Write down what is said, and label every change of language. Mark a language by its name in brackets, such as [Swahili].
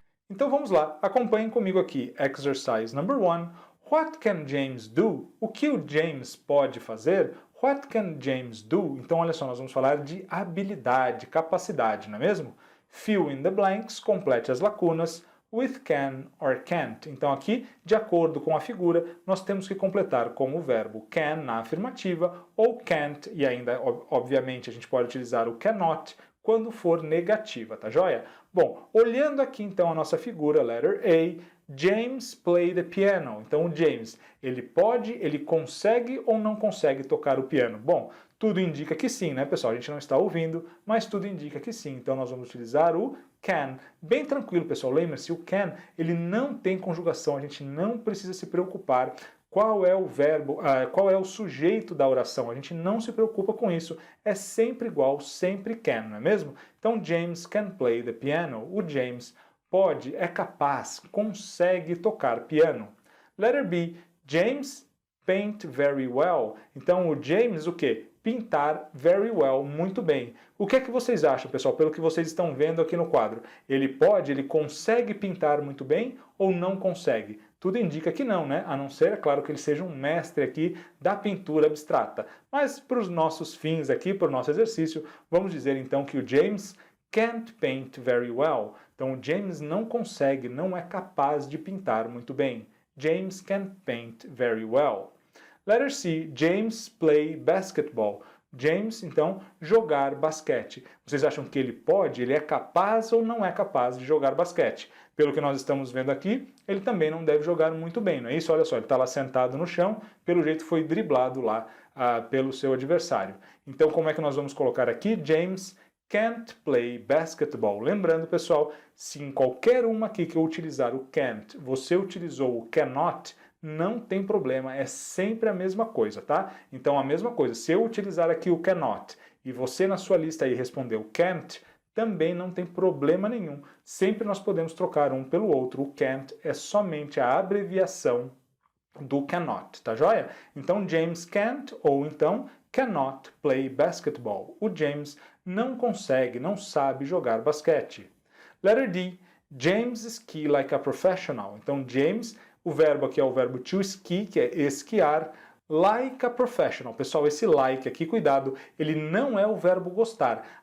[Portuguese] Então vamos lá, acompanhem comigo aqui. [English] Exercise number 1. What can James do? [Portuguese] O que o James pode fazer? [English] What can James do? [Portuguese] Então olha só, nós vamos falar de habilidade, capacidade, não é mesmo? [English] Fill in the blanks, [Portuguese] complete as lacunas, [English] with can or can't. [Portuguese] Então aqui, de acordo com a figura, nós temos que completar com o verbo can na afirmativa ou can't, e ainda, obviamente, a gente pode utilizar o cannot quando for negativa, tá joia? Bom, olhando aqui então a nossa figura, [English] letter A, James play the piano. [Portuguese] Então o James, ele pode, ele consegue ou não consegue tocar o piano? Bom, tudo indica que sim, né, pessoal? A gente não está ouvindo, mas tudo indica que sim. Então nós vamos utilizar o can. Bem tranquilo, pessoal. Lembre-se, o can, ele não tem conjugação, a gente não precisa se preocupar qual é o verbo, qual é o sujeito da oração. A gente não se preocupa com isso. É sempre igual, sempre can, não é mesmo? Então, [English] James can play the piano. [Portuguese] O James pode, é capaz, consegue tocar piano. [English] Letter B, James paint very well. [Portuguese] Então, o James, o quê? Pintar [English] very well, [Portuguese] muito bem. O que é que vocês acham, pessoal, pelo que vocês estão vendo aqui no quadro? Ele pode, ele consegue pintar muito bem ou não consegue? Tudo indica que não, né? A não ser, é claro, que ele seja um mestre aqui da pintura abstrata. Mas para os nossos fins aqui, para o nosso exercício, vamos dizer então que o [English] James can't paint very well. [Portuguese] Então o James não consegue, não é capaz de pintar muito bem. [English] James can't paint very well. Letter C, James play basketball. [Portuguese] James, então, jogar basquete. Vocês acham que ele pode, ele é capaz ou não é capaz de jogar basquete? Pelo que nós estamos vendo aqui, ele também não deve jogar muito bem, não é isso? Olha só, ele está lá sentado no chão, pelo jeito foi driblado lá pelo seu adversário. Então, como é que nós vamos colocar aqui? [English] James can't play basketball. [Portuguese] Lembrando, pessoal, se em qualquer uma aqui que eu utilizar o can't, você utilizou o cannot, não tem problema, é sempre a mesma coisa, tá? Então a mesma coisa, se eu utilizar aqui o cannot e você na sua lista aí respondeu can't, também não tem problema nenhum. Sempre nós podemos trocar um pelo outro. O can't é somente a abreviação do cannot, tá joia? [English] Então James can't ou então cannot play basketball. [Portuguese] O James não consegue, não sabe jogar basquete. [English] Letter D, James ski like a professional. [Portuguese] Então James, o verbo aqui é o verbo to ski, que é esquiar, [English] like a professional. [Portuguese] Pessoal, esse like aqui, cuidado, ele não é o verbo gostar.